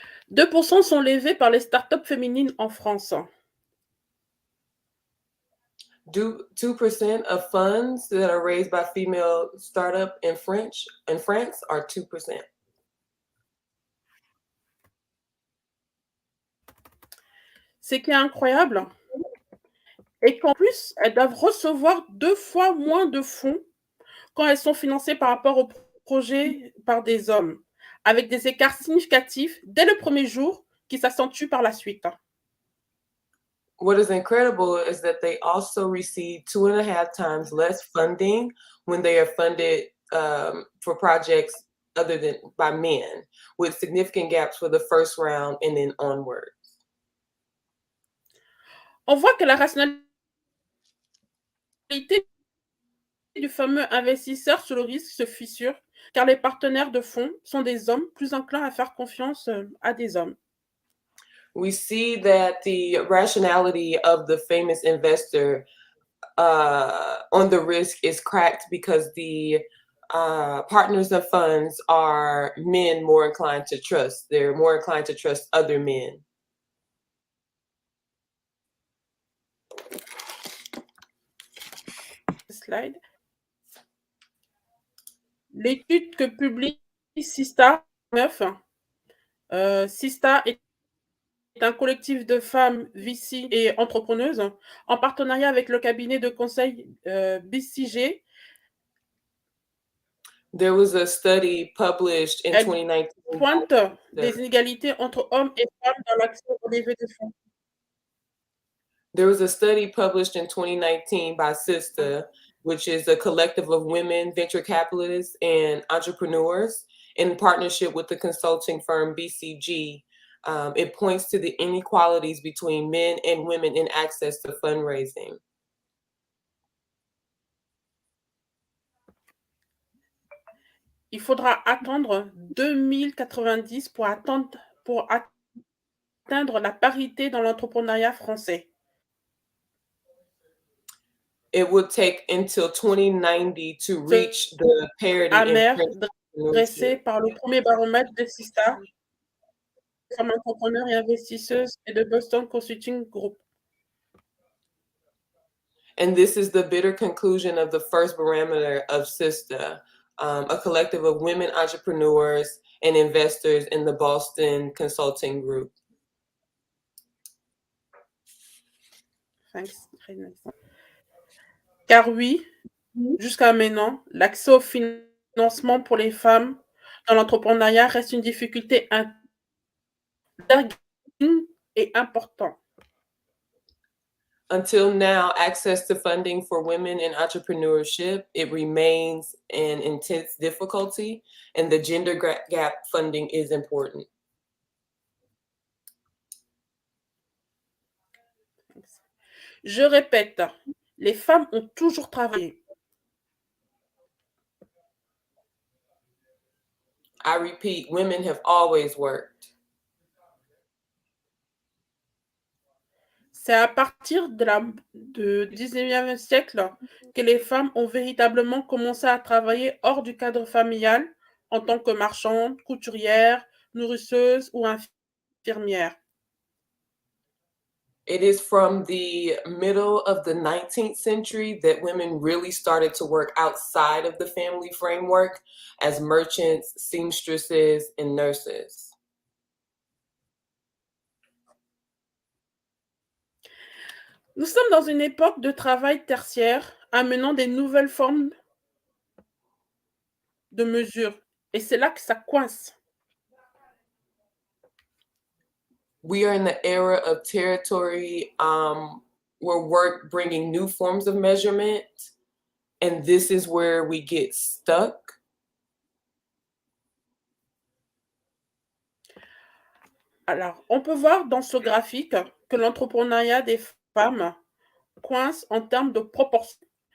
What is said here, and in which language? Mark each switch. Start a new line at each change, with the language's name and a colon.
French: 2% sont levés par les startups féminines en France.
English: 2% of funds that are raised by female startup in France are 2%.
French: Ce qui est incroyable est qu'en plus, elles doivent recevoir 2 fois moins de fonds quand elles sont financées par rapport au projet par des hommes, avec des écarts significatifs dès le premier jour qui s'accentuent par la suite.
English: What is incredible is that they also receive 2.5 times less funding when they are funded for projects other than by men, with significant gaps for the first round and then onward.
French: On voit que la rationalité du fameux investisseur sur le risque se fissure, car les partenaires de fonds sont des hommes plus enclins à faire confiance à des hommes.
English: We see that the rationality of the famous investor on the risk is cracked because the partners of funds are men more inclined to trust. They're more inclined to trust other men. Slide.
French: L'étude que publie Sista 9, Sista est un collectif de femmes VC et entrepreneuses en partenariat avec le cabinet de conseil BCG.
English: There was a study published in 2019.
French: Pointe des inégalités entre hommes et femmes dans l'accès aux levées de fonds.
English: There was a study published in 2019 by SISTA, which is a collective of women, venture capitalists, and entrepreneurs in partnership with the consulting firm BCG. It points to the inequalities between men and women in access to fundraising.
French: Il faudra attendre 2090 pour atteindre la parité dans l'entrepreneuriat français.
English: It would take until 2090 to reach the parity in
French: dressé par le premier baromètre de Sista. femmes entrepreneurs et investisseuses et de Boston Consulting Group.
English: And this is the bitter conclusion of the first barometer of SISTA, a collective of women entrepreneurs and investors in the Boston Consulting Group. Thanks.
French: Car oui, jusqu'à maintenant, l'accès au financement pour les femmes dans l'entrepreneuriat reste une difficulté et important.
English: Until now, access to funding for women in entrepreneurship, it remains an intense difficulty, and the gender gap funding is important.
French: Je répète, les femmes ont toujours travaillé.
English: I repeat, women have always worked.
French: C'est à partir du 19e siècle que les femmes ont véritablement commencé à travailler hors du cadre familial en tant que marchandes, couturières, nourrisseuses ou infirmières.
English: It is from the middle of the 19th century that women really started to work outside of the family framework as merchants, seamstresses, and nurses.
French: Nous sommes dans une époque de travail tertiaire amenant des nouvelles formes de mesure. Et c'est là que ça coince.
English: We are in the era of territory where work bringing new forms of measurement, and this is where we get stuck.
French: Alors, on peut voir dans ce graphique que l'entrepreneuriat des femmes coince en termes de proportion.